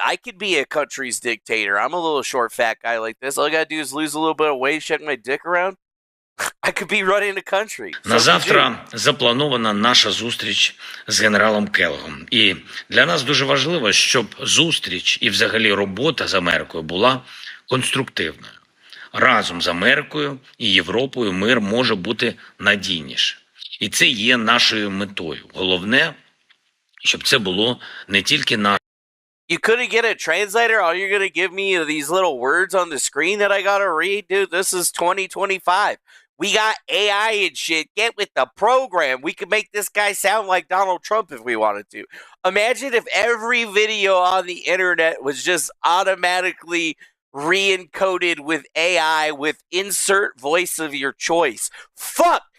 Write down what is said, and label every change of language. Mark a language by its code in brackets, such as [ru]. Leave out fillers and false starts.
[en] I could be a country's dictator. I'm a little short, fat guy like this. All I gotta do is lose a little bit of weight, check my dick around. I could be running the country. [uk] На завтра запланована наша зустріч з генералом Келлогом. І для нас дуже важливо, щоб зустріч і взагалі робота з Америкою була конструктивною. Разом з Америкою і Європою мир може бути надійніше. І це є нашою метою. Головне, щоб це було не тільки наше. [en] You couldn't get a translator? All you're going to give me are these little words on the screen that I got to read? Dude, this is 2025. We got AI and shit. Get with the program. We could make this guy sound like Donald Trump if we wanted to. Imagine if every video on the internet was just automatically re-encoded with AI with insert voice of your choice. Fuck!